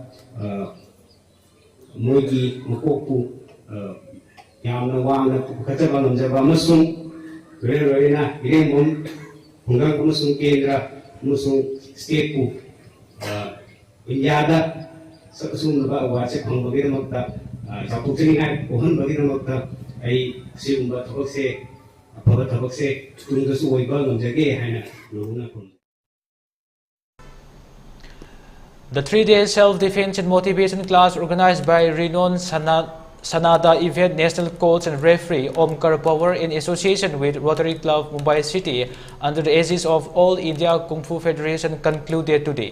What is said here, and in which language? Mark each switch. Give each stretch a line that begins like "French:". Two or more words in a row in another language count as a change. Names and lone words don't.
Manipuri: ꯃꯣꯏꯒꯤ ꯃꯀꯣꯛꯄꯨ ꯌꯥꯝꯅ ꯋꯥꯡꯅ ꯄꯨꯈꯠꯆꯕ ꯉꯝꯖꯕ ꯑꯃꯁꯨꯡ ꯂꯣꯏꯅ ꯏꯔꯦꯡꯕꯝ ꯈꯨꯡꯒꯪ ꯑꯃꯁꯨꯡ ꯀꯦꯟꯗ꯭ꯔ ꯑꯃꯁꯨꯡ ꯁ꯭ꯇꯦꯠꯄꯨ ꯏꯟꯗꯤꯌꯥꯗ ꯑꯁꯤꯒꯨꯝꯂꯕ ꯑꯦꯋꯥꯔꯗꯁꯦ ꯐꯪꯕꯒꯤꯗꯃꯛꯇ ꯆꯥꯎꯊꯣꯛꯆꯅꯤꯡꯉꯥꯏ ꯑꯣꯏꯍꯟꯕꯒꯤꯗꯃꯛꯇ ꯑꯩ ꯑꯁꯤꯒꯨꯝꯕ ꯊꯕꯛꯁꯦ ꯑꯐꯕ ꯊꯕꯛꯁꯦ ꯇꯨꯡꯗꯁꯨ ꯑꯣꯏꯕ ꯉꯝꯖꯒꯦ ꯍꯥꯏꯅ ꯅꯣꯡꯅ ꯈꯨꯔꯨꯝꯖꯩ.
English: The 3-day self-defense and motivation class organized by renowned Sanada event national coach and referee Omkar Power in association with Rotary Club Mumbai City under the aegis of All India Kung Fu Federation concluded today.